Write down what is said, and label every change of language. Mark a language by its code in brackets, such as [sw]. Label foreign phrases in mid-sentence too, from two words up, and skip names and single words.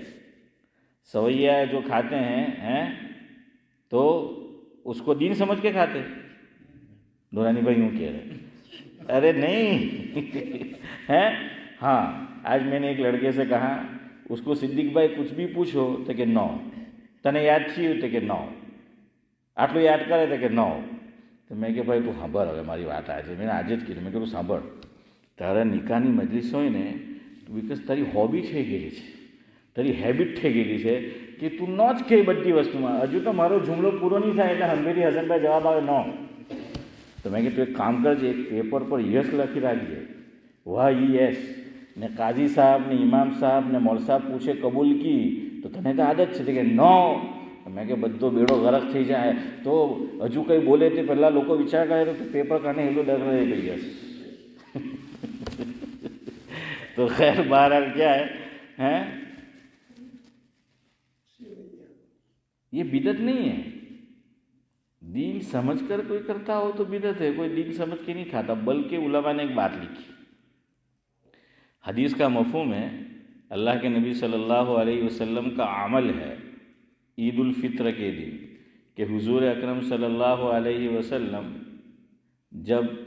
[ur] سویاں جو کھاتے ہیں تو اس کو دین سمجھ کے کھاتے. نورانی بھائی یوں کہہ رہے, ارے نہیں ہیں. ہاں, آج میں نے ایک لڑکے سے کہا, اس کو صدیق بھائی کچھ بھی پوچھو تو کہ نو, [gu] તને યાદ થયું તો કે નો, આટલું યાદ કરે તો કે નો. તો મેં કે ભાઈ તું સાંભળ, હવે મારી વાત આજે મેં આજે જ કીધું, મેં કીધું સાંભળ, તારા નિકાહની મજલિસ હોય ને, બિકોઝ તારી હોબી થઈ ગયેલી છે, તારી હેબિટ થઈ ગયેલી છે કે તું ન જ કહે બધી વસ્તુમાં. હજુ તો મારો જુમલો પૂરો નહીં થાય એટલે હંભેથી હસનભાઈ જવાબ આવે નો. તો મેં કીધું એક કામ કરજે, એક પેપર પર યસ લખી રાખજે, વાહ યસ, ને કાઝી સાહેબ ને ઇમામ સાહેબ ને મોલ સાહેબ પૂછે કબૂલ કી તો તને તો આદત છે કે નો. મેં કે બધો બેડો ગરક થઈ જાય તો હજુ કંઈ બોલે તે પહેલાં લોકો વિચાર કરે તો પેપર કાઢને એટલું ડર રહે ગઈ યસ. [ur] તો خیر بہرحال کیا ہے یہ بدعت نہیں ہے. دین سمجھ کر کوئی کرتا ہو تو بدعت ہے, کوئی دین سمجھ کے نہیں کھاتا. بلکہ علماء نے ایک بات لکھی, حدیث کا مفہوم ہے, اللہ کے نبی صلی اللہ علیہ وسلم کا عمل ہے عید الفطر کے دن کہ حضور اکرم صلی اللہ علیہ وسلم جب